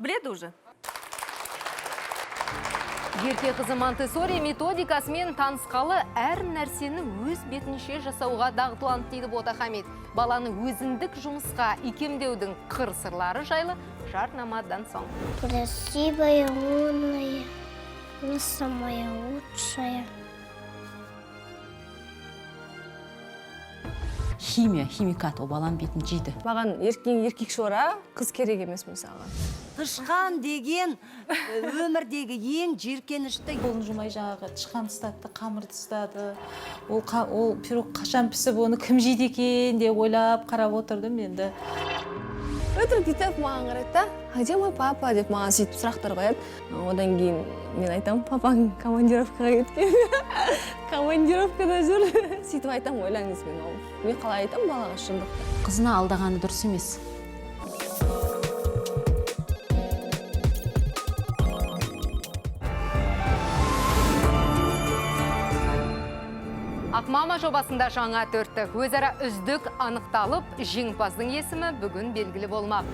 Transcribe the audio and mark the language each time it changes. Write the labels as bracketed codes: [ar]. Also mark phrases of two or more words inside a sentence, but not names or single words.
[kk] Біледі уже. Ерке қызы Монтессори методикасымен танысқалы әр нәрсені өз бетінше жасауға дағдыланды дейді Бота Хамид. Баланы өзіндік жұмысқа икемдеудің қыр-сырлары жайлы жарнамадан соң. [ru] Красивая, умная, не самая лучшая. [kk] Химикат, ол баланың бетін жейді. Маған еркек шора, қыз керек емес мысалы. Тышқан деген өмірдегі ең жиіркенішті. Қолын жумай жаңағы тышқан ұстады, қамырды ұстады. Ол пирог қашан пісіп, оны кім жейді екен деп ойлап қарап отырдым енді. Өтірік бүйтіп маған қарайды да, [ru] «А где мой папа?» [kk] деп маған сөйтіп сұрақтар қояды. Одан кейін мен айтам, папаң командировкаға кеткен. Командировкада жүр. Сөйтіп айтам, ойлаңыз мен қалай айтам балаға шындықты. Қызына алдағаны дұрыс емес. Ақмама жобасында жаңа төрттік өзара үздік анықталып, жеңімпаздың есімі бүгін белгілі болмақ.